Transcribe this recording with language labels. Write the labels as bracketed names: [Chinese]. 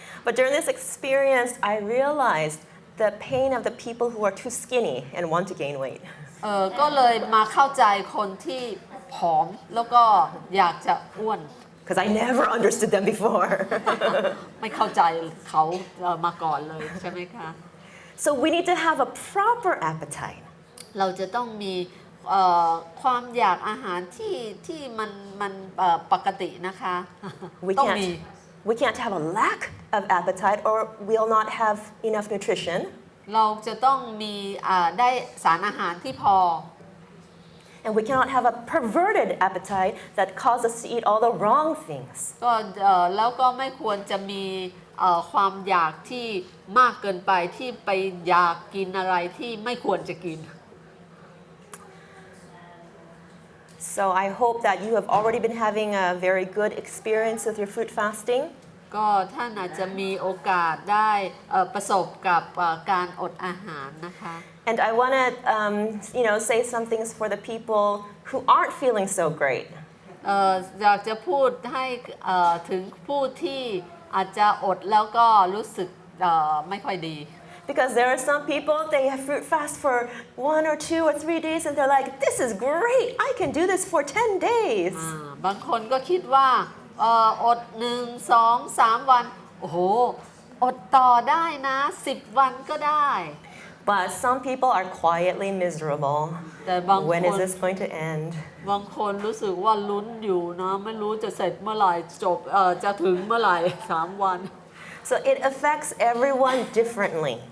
[English] But during this experience, I realized the pain of the people who are too skinny and want to gain weight. [Thai] ก็เลยมาเข้าใจคนที่ผอมแล้วก็อยากจะอ้วน [English] Because I never understood them before. [Thai] ไม่เข้าใจเขามาก่อนเลยใช่ไหมคะ [English] So we need to have a proper appetite. [Thai] เราจะต้องมีความอยากอาหารที่มันปกตินะคะ ต้องมี [English] We can't have a lack of appetite or we'll not have enough nutrition. [Thai] เราจะต้องมีได้สารอาหารที่พอ [English] And we cannot have a perverted appetite that causes us to eat all the wrong things. [Thai] ก็แล้วก็ไม่ควรจะมีความอยากที่มากเกินไปที่ไปอยากกินอะไรที่ไม่ควรจะกิน [English] So I hope that you have already been having a very good experience with your fruit fasting. [Thai] ก็ท่านอาจจะมีโอกาสได้ประสบกับการอดอาหารนะคะ [English] And I want to, say some things for the people who aren't feeling so great. [Thai] อยากจะพูดให้ถึงผู้ที่อาจจะอดแล้วก็รู้สึกไม่ค่อยดี [English] Because there are some people, they have fruit fast for 1 or 2 or 3 days and they're like, this is great, I can do this for 10 days. [Thai] บางคนก็คิดว่าอด1, 2, 3 วันโอ้โหอดต่อได้นะ10 วันก็ได้ [English] But some people are quietly miserable. [Thai] แต่บาง [English] When ค is น this going to end? [Thai] บางคนรู้สึกว่าลุ้นอยู่นะไม่รู้จะเสร็จเมื่อไหร่จบจะถึงเมื่อไหร่ 3 วัน [English] So it affects everyone differently.